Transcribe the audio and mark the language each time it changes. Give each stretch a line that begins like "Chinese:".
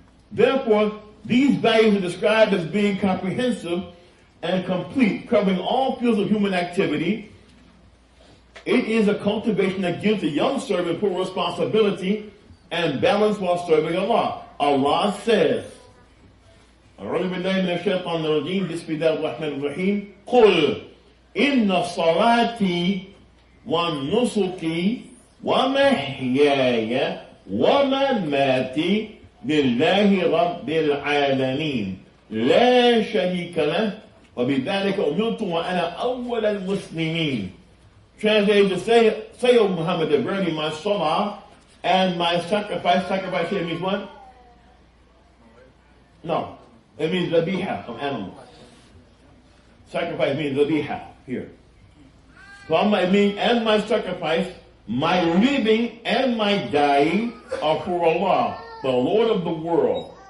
English: Therefore, these values are described as being comprehensive and complete, covering all fields of human activity. It is a cultivation that gives the young servant full responsibility and balance while serving Allah. Allah says,
Arabic: أعوذ بالله من الشيطان الرجيم بسم الله الرحمن الرحيم قل إن صلاتي ونسكي ومحياي ومماتي لله رب العالمين لا شريك له وبذلك أمرت وأنا أول المسلمين.
English: Translated to say, O Muhammad, that verily my salah and my sacrifice here means what? No. It means dhabiha from animals. Sacrifice means dhabiha here. So it means, and my sacrifice, my living and my dying are for Allah, the Lord of the world.